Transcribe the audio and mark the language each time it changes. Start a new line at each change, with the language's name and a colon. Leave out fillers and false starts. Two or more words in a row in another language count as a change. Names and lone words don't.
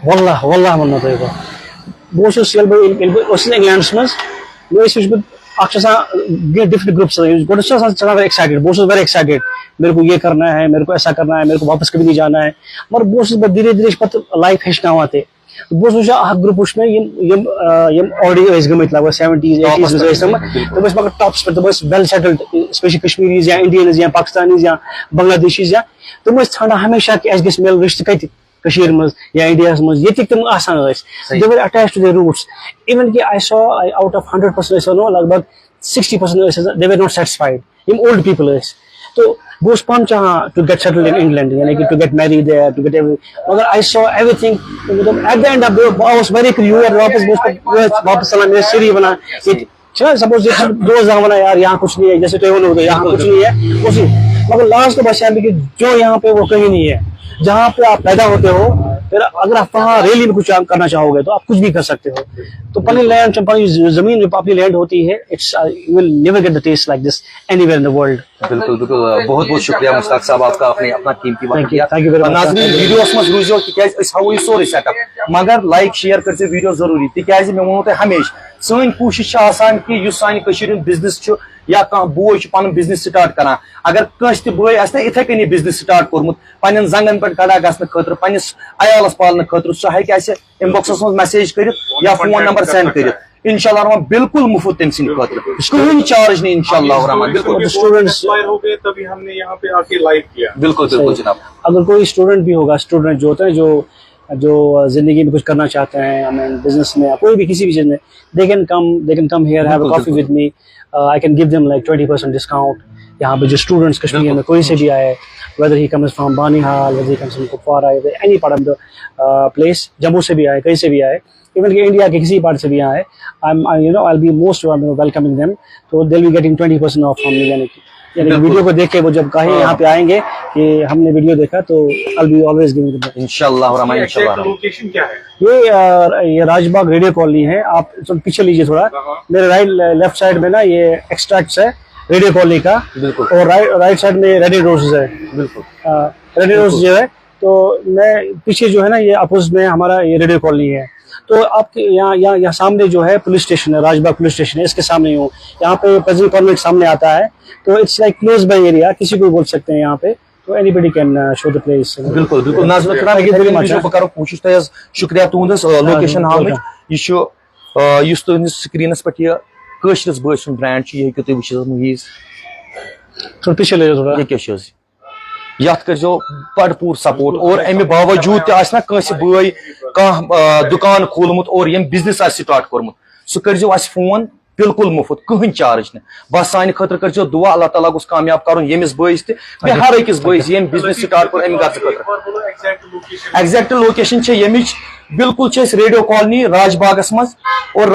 Kashmiri: واللہ ونو تۄہہِ بہٕ اوسُس ییٚلہِ بہٕ اوسُس انگلینڈس منٛز مےٚ ٲسۍ وٕچھمُت اکھ چھُ آسان
English: different groups
Kashmiri: گۄڈٕ چھُ آسان چلان ایکسائٹڈ بہٕ اوسُس واریاہ ایکسائٹڈ
Urdu: میرے کو یہ کرنا ہے میرے کو ایسا کرنا ہے میرے کو واپس کبھی نہیں جانا ہے
Kashmiri: مگر بہٕ اوسُس دھیرے دھیرے پتہٕ لایف ہیٚچھناوان تہِ بہٕ اوسُس وٕچھان اکھ گروپ وٕچھ مےٚ یِم آلریڈی ٲسۍ گٔمٕتۍ لگ بگ 70s 80s منٛز ٲسۍ تِم ٲسۍ مگر ٹاپس پٮ۪ٹھ تِم ٲسۍ
English: well settled specially Kashmiris
Kashmiri: یا انڈینز یا پاکستانیز یا بنگلادیشیز یا تِم ٲسۍ ژھانڈان ہمیشہ کہ اَسہِ گژھِ میلُن رِشتہٕ کتہِ کٔشیٖرِ منٛز یا انڈیاہس منٛز ییٚتِکۍ تِم آسان ٲسۍ دے
English: were attached to their roots even کہ I saw out of 100%
Kashmiri: أسۍ ونو لگ بگ 60% ٲسۍ
English: they were not satisfied یم old people
Kashmiri: ٲسۍ تو بہٕ اوسُس پانہٕ چاہان
English: to get settled in
Urdu: انگلینڈ یعنی کہ
English: to get married there to get
Urdu: مگر
English: I saw everything at the end of
Kashmiri: بہٕ اوسُس واریاہ یور واپس بہٕ اوسُس واپس ژلان مےٚ ٲسۍ سٲری ونان ییٚتہِ سپوز دوست ونان
Urdu: یار یہاں کچھ نہیں ہے جیسے
Kashmiri: تُہۍ ونو
Urdu: یہاں کچھ نہیں ہے اسی مگر لاسٹ کو بچا کہ جو یہاں پہ وہ کہیں نہیں ہے جہاں پہ آپ پیدا ہوتے ہو پھر اگر آپ وہاں ریلی میں کچھ کرنا چاہو گے تو آپ کچھ بھی کر سکتے ہو تو پنی لینڈ پنی زمین جو اپنی لینڈ ہوتی ہے
English: you will never get the taste like this anywhere in the world.
Urdu: بالکل بالکل بہت بہت شکریہ مشتاق صاحب آپ کا اپنا قیمتی وقت دیا.
Kashmiri: ناظرین ویڈیوس مز روزو تکیاز اس ہاو یہ سورے سیٹ اپ مگر
English: like share
Kashmiri: کرزِ ویڈیو ضروری تکیاز مےٚ ووٚنوٕ تۄہہِ ہمیشہ سٲنۍ کوٗشش چھِ آسان کہ یُس سانہِ کٔشیٖرِ ہُنٛد بزنس چھُ یا کانٛہہ بوے چھُ پنُن بزنس سٹارٹ کران اگر کٲنٛسہِ تہِ بٲے آسہِ نا یِتھے کٔنی بزنس سٹارٹ کوٚرمُت پننٮ۪ن زنگن پٮ۪ٹھ کھڑا گژھنہٕ خٲطرٕ پننِس عیالس پالنہٕ خٲطرٕ سُہ ہیٚکہِ اَسہِ انباکسس منٛز میسیج کٔرِتھ یا فون نمبر سینڈ کٔرِتھ
Arabic: انشاءاللہ الرحمن
Kashmiri: بالکل مفت تٔمۍ سٕنٛدِ خٲطرٕ کٕہٕنۍ چارج نہیں
Arabic: انشاءاللہ الرحمن.
Urdu: بالکل اسٹوڈنٹس ہو گئے تبھی ہم نے یہاں پہ آ کے لائیو کیا. بالکل بالکل جناب. اگر کوئی اسٹوڈنٹ بھی ہوگا اسٹوڈنٹ جو ہوتا ہے جو زندگی میں کچھ کرنا چاہتے ہیں بزنس میں کوئی بھی کسی بھی چیز میں
English: they can come here have a coffee with me I can give them like 20% discount.
Urdu: یہاں پہ جو اسٹوڈنٹس کشمیر میں کوئی سے بھی آئے
English: whether he comes from Banihal, whether he comes from Kupwara, any part of the place, Jammu
Urdu: سے بھی آئے کہیں سے بھی آئے
English: even
Urdu: کہ انڈیا کے کسی پارٹ سے بھی آئے
English: I'll be most welcoming them so they'll be getting 20% off from me.
Urdu: یعنی ویڈیو کو دیکھ کے وہ جب کہیں یہاں پہ آئیں گے کہ ہم نے ویڈیو دیکھا تو
English: I'll be always giving them
Arabic: انشاءاللہ الرحمن. انشاءاللہ
Urdu: لوکیشن کیا ہے؟ یہ راج باغ ریڈیو کالونی ہے. آپ پیچھے لیجیے تھوڑا میرے
English: left side
Urdu: میں نا یہ ایکسٹریکٹس ہے ریڈیو کالونی کا اور
English: right side
Urdu: میں ریڈی روز ہے. بالکل ریڈی روز جو ہے تو میں پیچھے جو ہے نا یہ اپوزٹ میں ہمارا یہ ریڈیو کالونی ہے. تو آپ کے یہاں سامنے جو ہے پولیس اسٹیشن ہے راج باغ پولیس اسٹیشن ہے اس کے سامنے ہوں یہاں پہ پریزنٹ کانوینٹ سامنے آتا ہے تو
English: it's like close by area
Urdu: کسی کو بول سکتے ہیں یہاں پہ
English: So anybody can show the place.
Kashmiri: بالکل بالکل ناظرین کرام بہٕ کرو کوٗشِش تۄہہِ حظ شُکریہ تُہنٛد لوکیشن ہاونٕچ یہِ چھُ یُس تُہنٛدِس سکریٖنس پٮ۪ٹھ یہِ کٲشرِس بٲے سُنٛد برینڈ چھُ یہِ ہیٚکِو تُہۍ وٕچھِتھ موٗیٖز
Urdu: تھوڑا پیچھے لے جاؤ تھوڑا.
Kashmiri: یہِ کیٛاہ چھُ حظ یتھ کٔرۍزیو بڑپوٗر سپورٹ اور امہِ باوجوٗد تہِ آسہِ نا کٲنٛسہِ بٲے کانٛہہ دُکان کھوٗلمُت اور ییٚمۍ بِزنس آسہِ سٹارٹ کوٚرمُت سُہ کٔرۍزیو اَسہِ فون بالکل مُفت کٕہٕنۍ چارج نہٕ بس سانہِ خٲطرٕ کٔرۍزیو دُعا اللہ تعالیٰ گوٚژھ کامیاب کرُن ییٚمِس بٲیِس تہِ بیٚیہِ ہر أکِس بٲیِس ییٚمۍ بِزنس سٹارٹ کوٚر امہِ غرضہٕ خٲطرٕ ایگزیکٹ لوکیشن چھِ ییٚمِچ بالکل چھِ أسۍ ریڈیو کالنی راج باغس منٛز اور